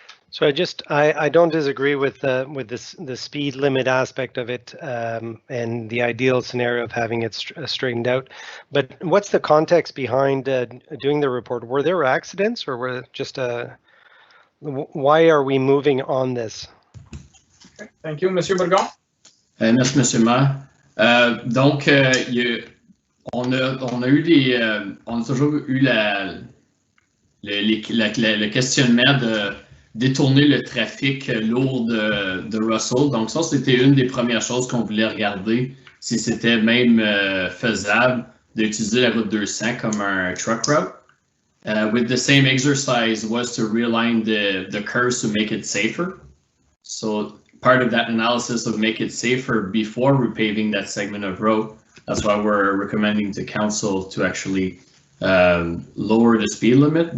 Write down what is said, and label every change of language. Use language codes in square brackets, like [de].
[en] So I don't disagree with the speed limit aspect of it and the ideal scenario of having it straightened out. But what's the context behind doing the report? Were there accidents, or were just why are we moving on this? Okay, thank you, Monsieur Bourgon. [fr] Merci, Monsieur Maire. Donc, on a toujours eu le questionnement de détourner le trafic lourd de Russell. Donc ça, c'était une des premières choses qu'on voulait regarder, si c'était même faisable d'utiliser la route 200 comme un truck route. [en] With the same exercise was to realign the curves to make it safer. So part of that analysis of make it safer before repaving that segment of road, that's why we're recommending to council to actually lower the speed limit.